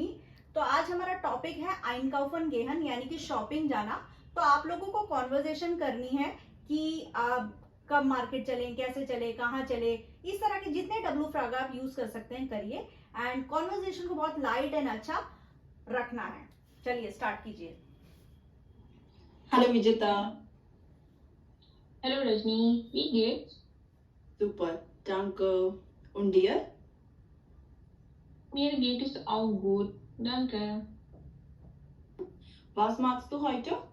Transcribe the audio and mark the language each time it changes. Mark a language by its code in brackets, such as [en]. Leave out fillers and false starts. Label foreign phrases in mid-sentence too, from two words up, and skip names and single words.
[hi] तो आज हमारा टॉपिक है [de] einkaufen gehen, [hi] यानी कि शॉपिंग जाना। तो आप लोगों को कॉन्वर्जेशन करनी है कि आप कब मार्केट चलें, कैसे चले, कहाँ चले, इस तरह के जितने डब्लू फ्रागा आप यूज कर सकते हैं करिए एंड कॉन्वर्जेशन को बहुत लाइट एंड अच्छा रखना है। चलिए स्टार्ट कीजिए। [de] Hallo Vijeta. Hallo Rajni, wie geht's? Super, danke. Und dir? Mir geht es auch gut, danke. Was machst du heute?